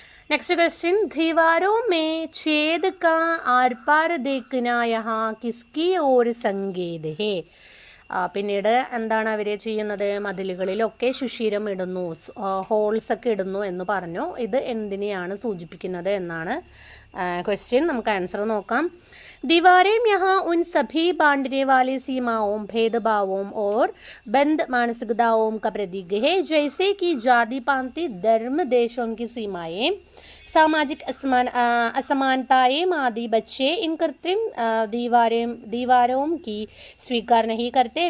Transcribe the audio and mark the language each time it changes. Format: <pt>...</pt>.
<hi>Next question दीवारों में छेद का आर पार देखना यहाँ किसकी ओर संकेत है.</hi> <ml>പിന്നീട് എന്താണ് അവർ ചെയ്യുന്നത്? മതിലുകളിലൊക്കെ സുഷിരം ഇടുന്നു, ഹോൾസ് ഒക്കെ ഇടുന്നു എന്ന് പറഞ്ഞു. ഇത് എന്തിനെയാണ് സൂചിപ്പിക്കുന്നത് എന്നാണ് ക്വസ്റ്റ്യൻ. നമുക്ക് ആൻസർ നോക്കാം.</ml> <hi>दीवारें यहाँ उन सभी बांटने वाली सीमाओं भेदभावों और बंद मानसिकताओं का प्रतीक है जैसे कि जाति पांति धर्म देशों की सीमाएं सामाजिक असमानताएं आदि. बच्चे इन कृत्रिम दीवारों की स्वीकार नहीं करते.</hi>